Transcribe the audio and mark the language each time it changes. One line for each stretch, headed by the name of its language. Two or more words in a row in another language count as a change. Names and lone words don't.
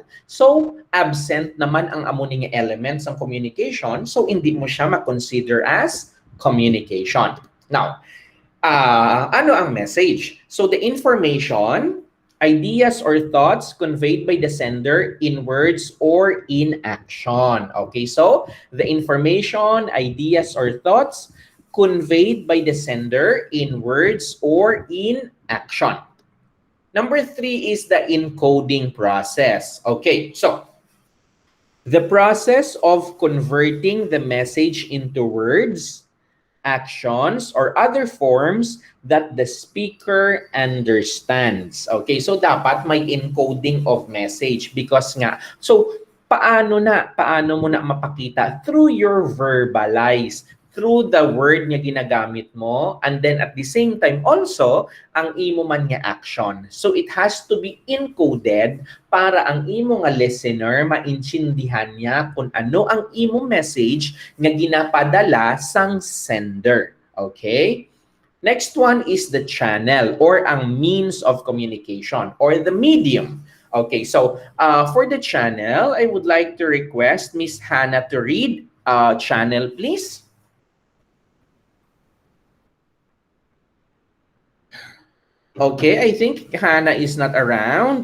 Filipino: So, absent naman ang amuning elements ng communication. So, hindi mo siya ma-consider as communication.
English: Now,
Filipino: ano ang message?
English: So the information, ideas or thoughts conveyed by the sender in words or in action. Okay, so the information, ideas or thoughts conveyed by the sender in words or in action. Number 3 is the encoding process. Okay, so the process of converting the message into words, actions, or other forms that the speaker understands.
Hiligaynon: Okay, so dapat may
English: encoding of message because
Hiligaynon: nga, so paano mo na mapakita?
English: Through your verbalize, through the word
Hiligaynon: nga ginagamit mo,
English: and then at the same time also,
Hiligaynon: ang imo man nga action.
English: So it has to be encoded
Hiligaynon: para ang imo nga listener maintindihan niya kung ano ang imo message nga ginapadala sang sender.
English: Okay? Next one is the channel or ang means of communication or the medium. Okay, so for the channel, I would like to request Miss Hannah to read channel, please. Okay, I think Hannah is not around.